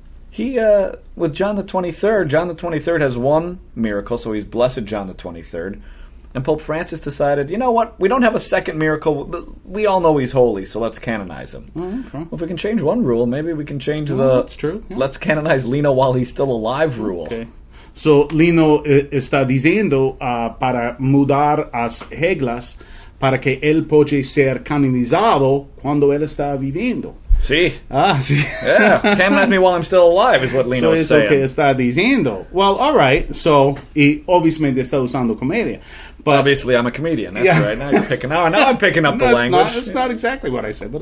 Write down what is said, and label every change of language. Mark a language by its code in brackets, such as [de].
[en] He, with John the 23rd has 1 miracle, so he's Blessed John the 23rd. And Pope Francis decided, you know what, we don't have a second miracle, but we all know he's holy, so let's canonize him. Okay. Well, if we can change one rule, maybe we can change that's true. Yeah. Let's canonize Lino while he's still alive rule. Okay. [es] So Lino está diciendo para mudar as reglas para que él pueda ser canonizado cuando él está viviendo. Sí. Sí. [en] Yeah, canonize me while I'm still alive is what Lino's saying. [es] Eso que está diciendo. [en] Well, all right. [es] So, y obviamente está usando comedia. But [en] obviously, I'm a comedian. That's right. Now you're picking. Now I'm picking up the language. That's not exactly what I said. But